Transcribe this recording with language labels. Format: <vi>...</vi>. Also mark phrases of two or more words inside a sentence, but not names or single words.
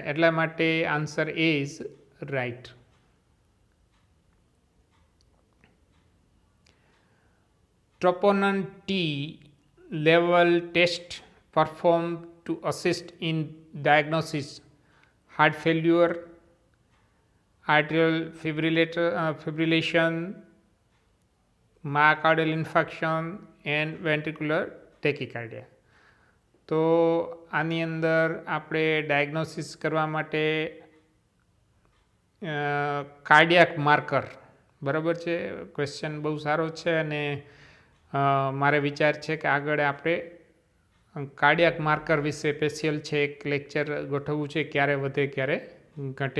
<gu>એટલા માટે</gu> <en>answer A is right. troponin T level test perform to assist in diagnosis heart failure, atrial fibrillation, myocardial infarction and ventricular tachycardia.</en> <gu>તો આની અંદર આપણે ડાયગ્નોસિસ કરવા માટે</gu> <en>cardiac marker,</en> <gu>બરાબર છે, ક્વેશ્ચન બહુ સારો છે અને મારે વિચાર છે કે આગળ આપણે</gu> <en>cardiac marker</en> <gu>વિશે સ્પેશિયલ છે એક લેક્ચર ગોઠવવું છે, ક્યારે વધે ક્યારે ઘટે.</gu>